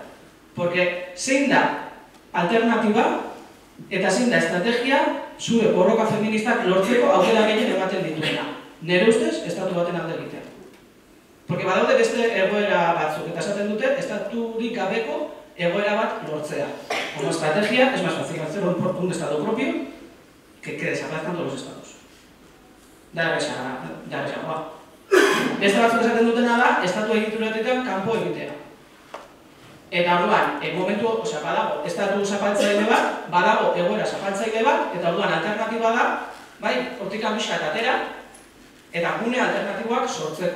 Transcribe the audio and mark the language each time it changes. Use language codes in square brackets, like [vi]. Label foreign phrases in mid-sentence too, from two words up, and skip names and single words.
[eu] Porque zein da alternatiba eta zein da estrategia zure borroka feministak lortzeko aukera gehien ematen dituena. Nere ustez, estatu baten alde egitea. Porque badaude beste egoera batzuk, eta esaten dute, estaturik gabeko egoera bat lortzea. [es] Como estrategia, es más fácil hacer un estado propio que desaparezcan todos los estados. [eu] Da erresagoa. Beste batzuk esaten dutena da, estatu egituratetan kanpo egitea. Eta orduan, momentu, badago, estatu zapaltzaile bat, badago egoera zapaltzaile bat, eta orduan alternatiba da, bai, hortik amisa eta atera, eta gune alternatiboak sortzeko.